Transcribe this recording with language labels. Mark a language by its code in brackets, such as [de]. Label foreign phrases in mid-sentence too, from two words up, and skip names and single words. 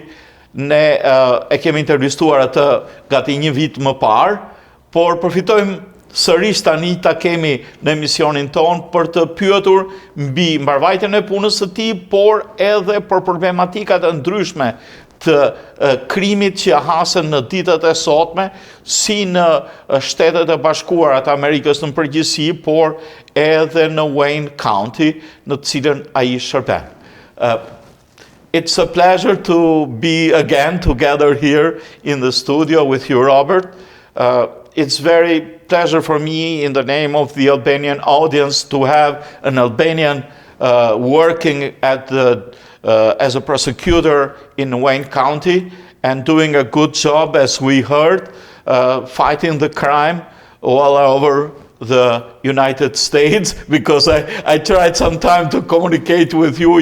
[sq] Ne e kemi intervistuar atë gati një vit më parë, por përfitojmë sërish tani ta kemi në emisionin ton për të pyetur mbi mbarvajtjen e punës së tij, por edhe për problematikat e ndryshme të krimit që hasen në ditët e sotme, si në Shtetet e Bashkuara të Amerikës në përgjithësi, por edhe në Wayne County, në të cilën ai shërben. [en] It's a pleasure to be again together here in the studio with you, Robert. It's very pleasure for me, in the name of the Albanian audience, to have an Albanian working as a prosecutor in Wayne County and doing a good job, as we heard, fighting the crime all over the United States, because I tried some time to communicate with you.